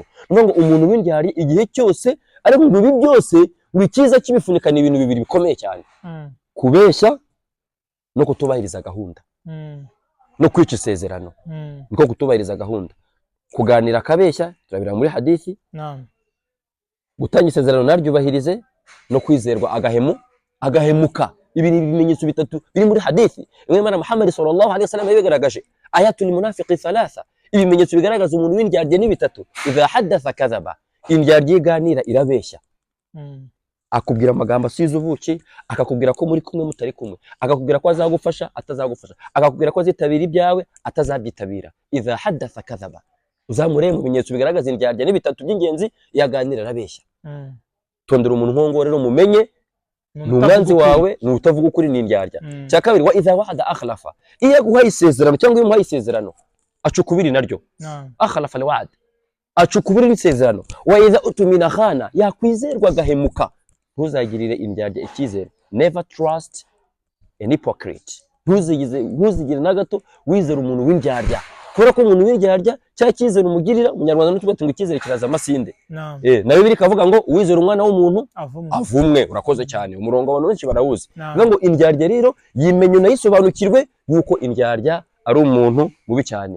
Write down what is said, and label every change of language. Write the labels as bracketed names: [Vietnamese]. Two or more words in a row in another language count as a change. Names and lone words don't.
[Kinyarwanda] Niyo ngo umuntu w'indyarya igihe cyose ari mu bibi byose, ngo icyiza kibifunika ni ibintu bibiri bikomeye cyane, kubeshya no kutubahiriza gahunda, no kwica isezerano, niko kutubahiriza gahunda. Kuganira akabeshya turabira muri hadithi, gutanga isezerano naryubahirize, no kwizerwa agahemuka. Ibi ni ibimenyetso bitatu biri muri hadithi imwe mana Muhammad [Arabic] صلى الله عليه وسلم [Kinyarwanda] yabigaragaje. [Arabic] آية المنافق ثلاث, [Kinyarwanda] ibimenyetso bigaragaza umuntu w'indyarya ni bitatu. [Arabic] إذا حدث كذب, [Kinyarwanda] indyarya iganira irabeshya, akubwira amagambo asize ubuki, akakubwira ko muri kumwe mutari kumwe, akakubwira ko azagufasha atazagufasha, akakubwira ko azitabira ibyawe atazabyitabira. [Arabic] إذا حدث كذب, [Kinyarwanda] uzamureye mu bimenyetso bigaragaza indyarya ni bitatu by'ingenzi, yaganira arabeshya. Tondera umuntu nk'uwo rero mumenye ni umwanzi wawe, ni utavuga ukuri, ni indyarya. Cya kabiri, [Arabic] وإذا وعد أخلف, [Kinyarwanda] iyo aguhaye isezerano cyangwa iyo umuhaye isezerano acukubiri naryo, [Arabic] أخلف الوعد, [Kinyarwanda] acukubiri n'isezerano. [Arabic] وإذا اؤتمن خان, [Kinyarwanda] yakwizerwa agahemuka. Ntuzagirire indyarya icyizere, [English] never trust an hypocrite, [Kinyarwanda] ntuzigire na gato wizera umuntu w'indyarya, kubera ko umuntu w'indyarya cya cyizere umugirira, umunyarwanda n'utubatunga ngo icyizere kiraza amasinde. Na Bibiliya ikavuga ngo uwizera umwana w'umuntu avumwe. Urakoze cyane, umurongo abantu benshi barawuzi. Bivuga ngo indyarya rero yimenye unayisobanukirwe yuko indyarya ari umuntu mubi cyane.